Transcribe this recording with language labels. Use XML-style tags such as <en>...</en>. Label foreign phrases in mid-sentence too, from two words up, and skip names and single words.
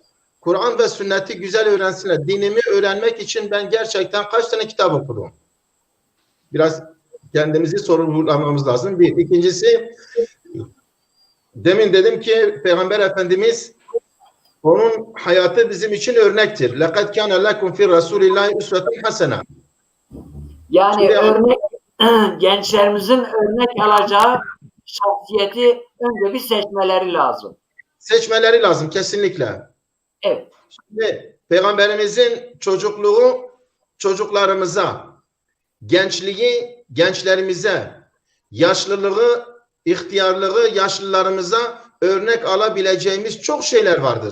<tr>Kur'an ve sünneti güzel öğrensinler. Dinimi öğrenmek için ben gerçekten kaç tane kitap okudum? Biraz kendimizi sorgulamamız lazım. Bir. İkincisi, demin dedim ki Peygamber Efendimiz onun hayatı bizim için örnektir.</tr> <ar>لَقَدْ كَانَ لَكُمْ فِي رَسُولِ اللّٰهِ اُسْوَةٌ حَسَنًا.</ar> <tr>Yani Şimdi, örnek gençlerimizin örnek alacağı şahsiyeti önce bir seçmeleri lazım. seçmeleri lazım kesinlikle. Evet. Şimdi Peygamberimizin çocukluğu çocuklarımıza, gençliği gençlerimize, yaşlılığı, ihtiyarlığı yaşlılarımıza örnek alabileceğimiz çok şeyler vardır.</tr>